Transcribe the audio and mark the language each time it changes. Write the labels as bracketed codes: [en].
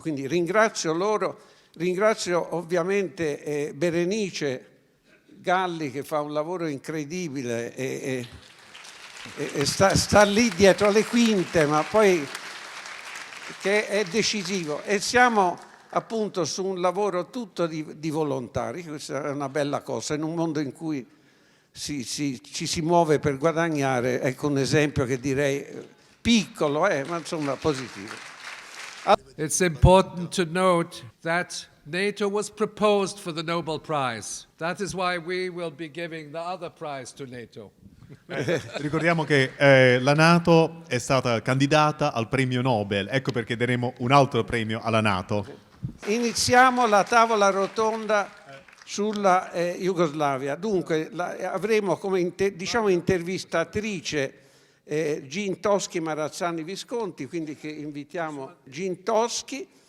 [it] Quindi ringrazio loro, ringrazio ovviamente Berenice Galli, che fa un lavoro incredibile e sta lì dietro le quinte, ma poi che è decisivo. E siamo appunto su un lavoro tutto di volontari, questa è una bella cosa, in un mondo in cui ci si muove per guadagnare. Ecco un esempio che direi piccolo, ma insomma positivo. [en] It's important to note that NATO was proposed for the Nobel Prize. That is why we will be giving the other prize to NATO. [it] Ricordiamo che la NATO è stata candidata al premio Nobel, ecco perché daremo un altro premio alla NATO. Iniziamo la tavola rotonda sulla Jugoslavia. Dunque avremo come intervistatrice Gin Toschi Marazzani Visconti, quindi che invitiamo Gin Toschi.